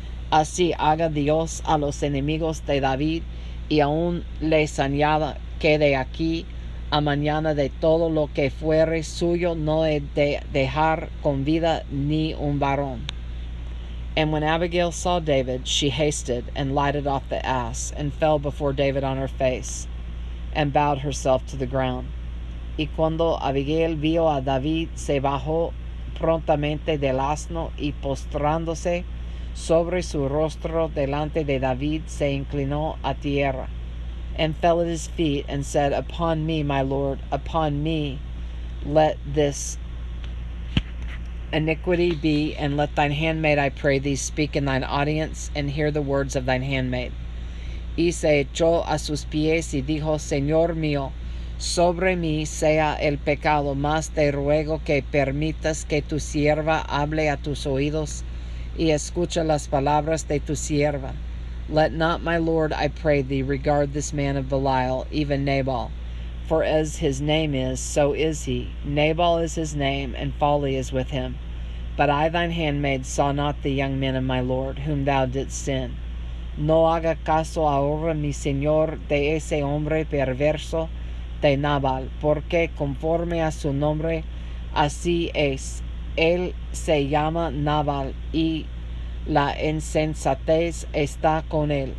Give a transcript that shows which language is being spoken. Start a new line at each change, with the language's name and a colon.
Spanish: Así haga Dios a los enemigos de David, y aun les añada que de aquí a mañana de todo lo que fuere suyo no he de dejar con vida ni un varón.
English: And when Abigail saw David, she hasted, and lighted off the ass, and fell before David on her face, and bowed herself to the ground.
Spanish: Y cuando Abigail vio a David, se bajó prontamente del asno, y postrándose sobre su rostro delante de David, se inclinó a tierra,
English: and fell at his feet, and said, Upon me, my lord, upon me let this iniquity be, and let thine handmaid, I pray thee, speak in thine audience, and hear the words of thine handmaid.
Spanish: Y se echó a sus pies, y dijo, Señor mío, sobre mí sea el pecado, mas te ruego que permitas que tu sierva hable a tus oídos, y escucha las palabras de tu sierva.
English: Let not my lord, I pray thee, regard this man of Belial, even Nabal. For as his name is, so is he. Nabal is his name, and folly is with him. But I thine handmaid saw not the young men of my lord, whom thou didst send.
Spanish: No haga caso ahora mi señor de ese hombre perverso de Nabal, porque conforme a su nombre así es. Él se llama Nabal, y la insensatez está con él.